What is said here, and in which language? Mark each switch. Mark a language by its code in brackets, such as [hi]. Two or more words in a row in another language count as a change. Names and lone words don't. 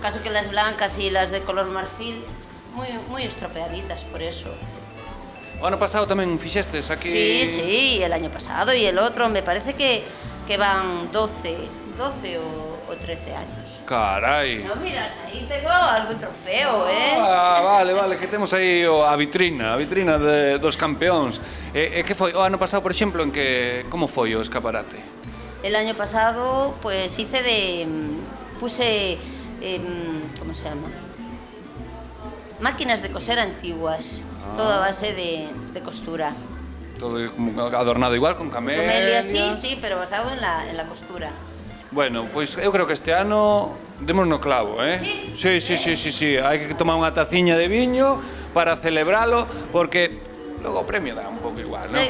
[es] Caso que las blancas y las de color marfil, muy estropeaditas, por eso. [gl] O ano pasado tamén fixestes aquí... [es] Sí, el año pasado y el otro, me parece que van 12 o 13 años. [gl] Carai. [es] No, miras, ahí tengo algún trofeo, Vale, [gl] que temos aí a vitrina dos campeóns. E que foi o ano pasado, por exemplo, en que como foi o escaparate? [es] El año pasado, pues puse, ¿cómo se llama? Máquinas de coser antiguas, todo a base de costura. Todo como adornado igual con camelia. Camelia, sí, pero basado en la costura. [gl] Bueno, pois eu creo que este ano demos no clavo, eh? [es] Sí, sí, sí, sí, sí. [gl] Hai que tomar unha taciña de viño para celebralo, porque logo o premio dá un pouco igual, non?